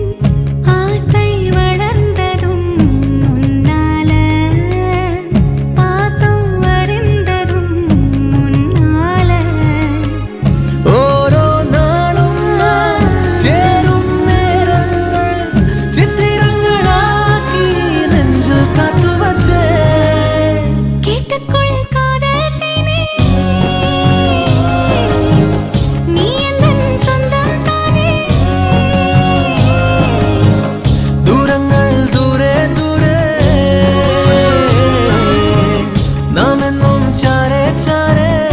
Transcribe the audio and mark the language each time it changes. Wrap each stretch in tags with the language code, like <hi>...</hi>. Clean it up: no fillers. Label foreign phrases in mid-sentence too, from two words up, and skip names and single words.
<ta>ஆசை வளர்ந்ததும் முன்னால பாசம் அறிந்ததும் முன்னால.</ta> <ml>ഓരോ നാളും നാം ചേരും നേരങ്ങൾ ചിത്രങ്ങളാക്കി നെഞ്ചിൽ കാത്തുവച്ചേ.</ml> <ta>கேட்டுக்கொள் காதல் தேனே நீ எந்தன் சொந்தம் தானே.</ta> <ml>ദൂരങ്ങൾ ദൂരെ ദൂരെ നാം എന്നും ചാരേ ചാരേ.</ml>